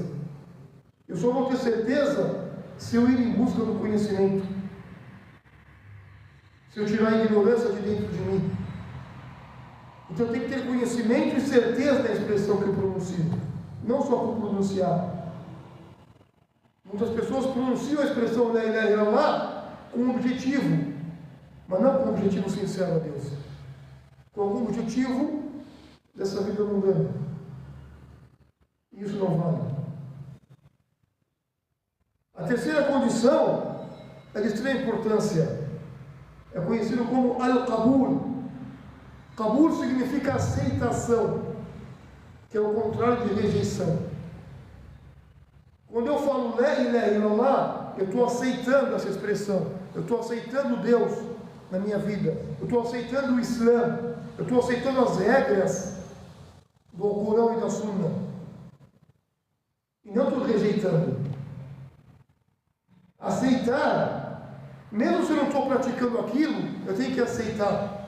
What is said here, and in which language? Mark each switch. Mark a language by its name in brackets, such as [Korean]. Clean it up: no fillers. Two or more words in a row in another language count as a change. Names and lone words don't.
[Portuguese] Eu só vou ter certeza se eu ir em busca do conhecimento, se eu tirar a ignorância de dentro de mim. Então eu tenho que ter conhecimento e certeza da expressão que eu pronuncio, não só por pronunciar. Muitas pessoas pronunciam a expressão [Arabic] لا إله إلا الله [Portuguese] com um objetivo, mas não com um objetivo sincero a Deus, com algum objetivo dessa vida mundana. Isso não vale. A terceira condição é de extrema importância. É conhecido como al-qabul. Qabul significa aceitação, que é o contrário de rejeição. Quando eu falo [Arabic] لا إله إلا الله, [Portuguese] eu estou aceitando essa expressão. Eu estou aceitando Deus na minha vida. Eu estou aceitando o Islã. Eu estou aceitando as regras do Corão e da Sunna. E não estou rejeitando. Aceitar, mesmo se eu não estou praticando aquilo, eu tenho que aceitar.